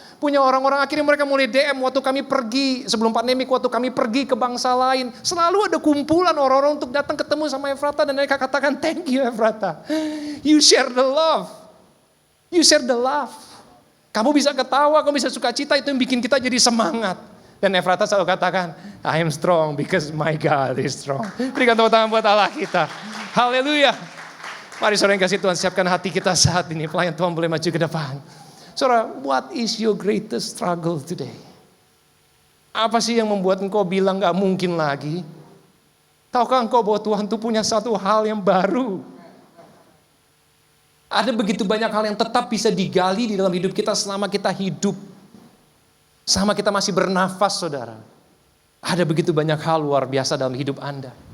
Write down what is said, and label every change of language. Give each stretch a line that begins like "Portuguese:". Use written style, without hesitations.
Indonesian: Punya orang-orang, akhirnya mereka mulai DM waktu kami pergi, sebelum pandemik waktu kami pergi ke bangsa lain. Selalu ada kumpulan orang-orang untuk datang ketemu sama Efrata dan mereka katakan,
English: thank you
Indonesian: Efrata.
English: You share the love.
Indonesian: You share the love. Kamu bisa ketawa, kamu bisa sukacita, itu yang bikin kita jadi semangat. Dan Efrata selalu katakan,
English: I am strong because my God is strong.
Indonesian: Berikan tepuk tangan buat Allah kita. Haleluya. Mari saudara yang kasih Tuhan, siapkan hati kita saat ini. Pelayan Tuhan boleh maju ke depan. Saudara,
English: what is your greatest struggle today?
Indonesian: Apa sih yang membuat engkau bilang gak mungkin lagi? Tahukah engkau bahwa Tuhan itu punya satu hal yang baru? Ada begitu banyak hal yang tetap bisa digali di dalam hidup kita selama kita hidup. Selama kita masih bernafas, saudara. Ada begitu banyak hal luar biasa dalam hidup Anda.